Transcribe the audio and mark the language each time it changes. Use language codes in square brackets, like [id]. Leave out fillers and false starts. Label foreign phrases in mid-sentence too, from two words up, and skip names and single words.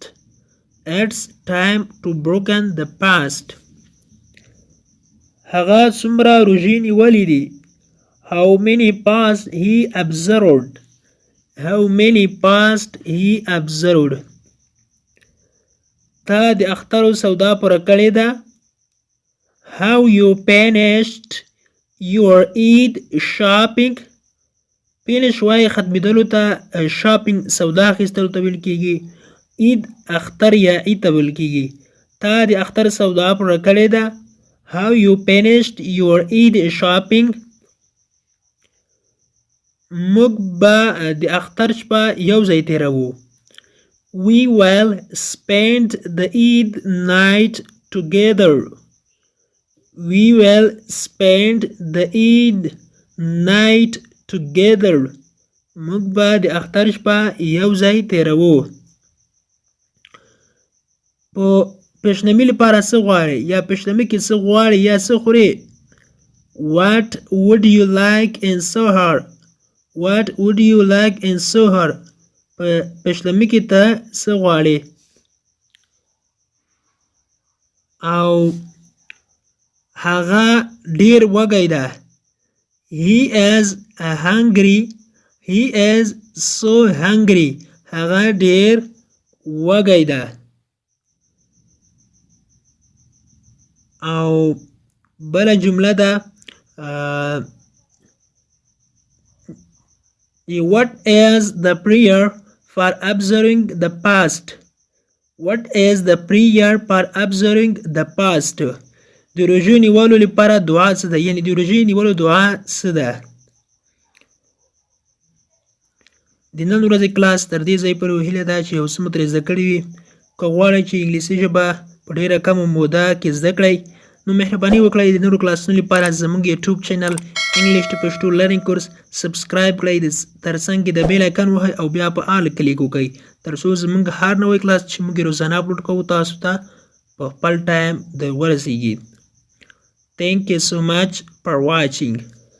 [en] It's time to broken the fast. [ps] هغه څومره روژې نیولې دي. [en] How many fast he observed. How many fast he observed. [ps] تا د اخترو سودا پوره کړې ده. [en] How you finished your Eid shopping. [ps] finish وای ختمېدلو ته. shopping سودا اخیستلو ته ویل کیږي. عید اختر یا عید ته ویل کیږي. تا د اختر سودا پوره کړې ده. [en] How you finished your Eid shopping. [ps] موږ به د اختر شپه یو ځای تیروو. [en] We will spend the Eid night together. We will spend the Eid night together. [ps] موږ به د اختر شپه یو ځای تیروو. په پیشنمي لپاره څه غواړې یا پیشنمي کې څه غواړې یا څه خورې؟ [en] What would you like in سحر؟ What would you like in سحر؟ [ps] په پیشنمي کې ته څه غواړې؟ او هغه ډیر وږی ده. [en] He is hungry. He is so hungry. [ps] هغه ډیر وږی ده. او بله جمله ده. [en] What is the prayer for observing the past? What is the prayer for observing the past? [ps] د روژې نیولو لپاره دعا څه ده؟ یعنی د روژې نیولو دعا څه ده؟ د نن ورځې کلاس تر دې ځای پورې هیله ده چې یو څه مو ترې زده کړي وي. که غواړئ چې انګلیسي ژبه په ډېره کمه موده کې زده کړئ نو مهرباني وکړئ د نورو کلاسونو لپاره زموږ یوټیوب چینل انګلیش ټو پښتو لرنینګ کورس سبسکرایب کړئ، ترڅنګ کې د [en] bell icon [ps] وهئ او بیا په [en] all click [ps] وکړئ تر څو زموږ هر نوی کلاس چې موږ روزانه اپلوډ کوو تاسو ته په خپل ټایم د ورسیږي. [en] Thank you so much for watching.